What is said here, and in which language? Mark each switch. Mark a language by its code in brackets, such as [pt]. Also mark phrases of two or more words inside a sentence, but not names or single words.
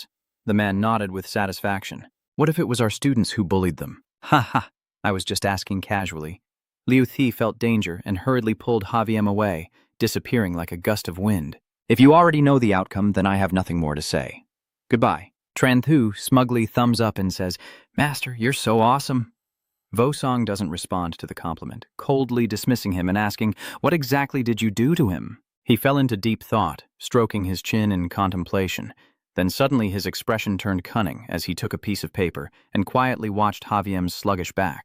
[en] The man nodded with satisfaction. "What if it was our students who bullied them?" "Ha ha, I was just asking casually." Liu Thi felt danger and hurriedly pulled Haviem away, disappearing like a gust of wind. "If you already know the outcome, then I have nothing more to say. Goodbye." Tran Thu smugly thumbs up and says, "Master, you're so awesome." Vosong doesn't respond to the compliment, coldly dismissing him and asking, "What exactly did you do to him?" He fell into deep thought, stroking his chin in contemplation. Then suddenly his expression turned cunning as he took a piece of paper and quietly watched Haviem's sluggish back.